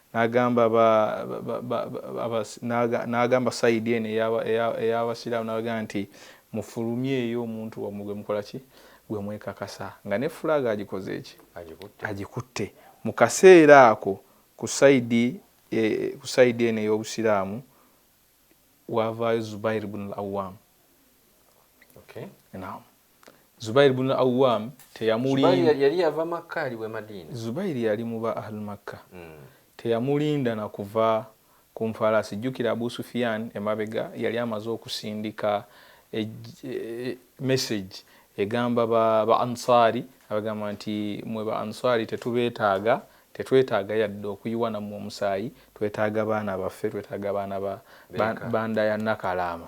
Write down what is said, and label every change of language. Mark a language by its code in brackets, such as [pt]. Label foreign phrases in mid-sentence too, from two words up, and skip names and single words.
[lg] n'agamba sayidi eno ey'abasiraamu n'abagamba nti mufulumye eyo omuntu wammwe gwe mukola ki gwe mwekakasa nga ne fulaga agikoze eki agikutte mu kaseera ako ku sayidi eno ey'obusiraamu wavaayo Zubair ibn al-Awwam. Naam. Zubair ibn al-Awwam teyamulinda yali yava Makka ali we Madina. Zubair yali mu ba ahli Makka. Teyamulinda na kuva ku nfalasi. Jjukira Abu Sufyan emabega yali amaze okusindika message egamba ba Ansari abagamba nti mwe ba Ansari tetwetaaga yadde okuyiwa nammwe omusaayi, twetaaga baana baffe, twetaaga baana banda ya Nakalama.